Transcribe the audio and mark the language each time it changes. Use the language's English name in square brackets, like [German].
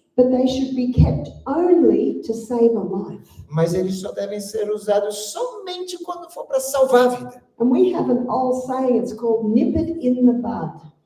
[English] but they should be kept only to save a life. [Portuguese] mas eles só devem ser usados somente quando for para salvar a vida. [English] And we have an old saying, it's called nip it in the bud.